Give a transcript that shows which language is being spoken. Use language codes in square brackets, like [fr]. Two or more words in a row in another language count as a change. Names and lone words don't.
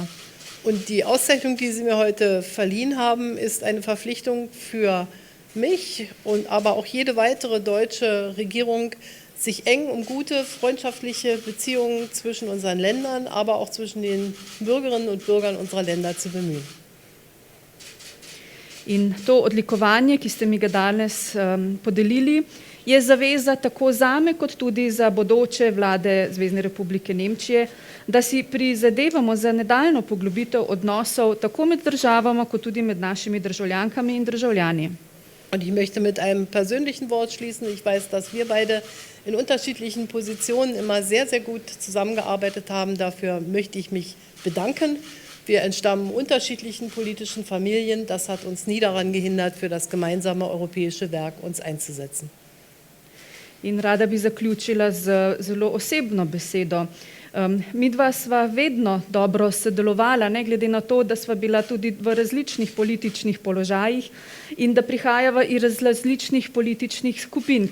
[de] Und die Auszeichnung, die Sie mir heute verliehen haben, ist eine Verpflichtung für mich und aber auch jede weitere deutsche Regierung, sich eng um gute, freundschaftliche Beziehungen zwischen unseren Ländern, aber auch zwischen den Bürgerinnen und Bürgern unserer Länder zu bemühen. [sl] In to odlikovanje, ki ste mi ga danes podelili, je zaveza tako zame, kot tudi za bodoče vlade Zvezne republike Nemčije, da si prizadevamo za nadaljnjo poglobitev odnosov tako med državama, kot tudi med našimi državljankami in državljani. [de] Und ich möchte mit einem persönlichen Wort schließen. Ich weiß, dass wir beide in unterschiedlichen Positionen immer sehr, sehr gut zusammengearbeitet haben. Dafür möchte ich mich bedanken. Wir entstammen unterschiedlichen politischen Familien. Das hat uns nie daran gehindert, für das gemeinsame europäische Werk uns einzusetzen. [sl] In rada bi zaključila z zelo osebno besedo. Midva sva vedno dobro sodelovala, ne glede na to, da sva bila tudi v različnih političnih položajih in da prihajava iz različnih političnih skupin.